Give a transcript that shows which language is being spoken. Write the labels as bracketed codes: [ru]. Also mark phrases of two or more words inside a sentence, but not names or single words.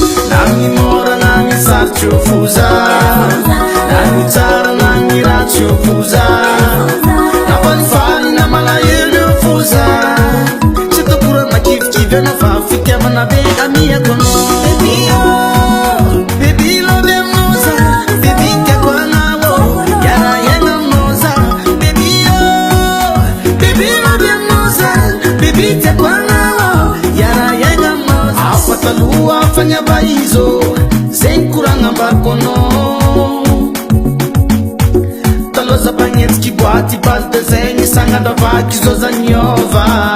[mg] Na ny mora na ny sarotro io foza. Na ny tsara na ny ratsy io foza. Na falifaly na malahelo io foza. Tsy ataoko rano makivikivy anao fa fitiavana be amiako anao. [en] Baby oh, baby love [mg] aminao za. Baby tiako anao. Yara yara aminao za. [en] Baby oh, baby love [mg] aminao za. Baby tiako anao. Yara yara aminao za. Afa taloha fa niaba izo. Zay ny koragna ambariko anao. Taloha za mpagnetsika boaty bal de zay ny san'andro avako izo za niova.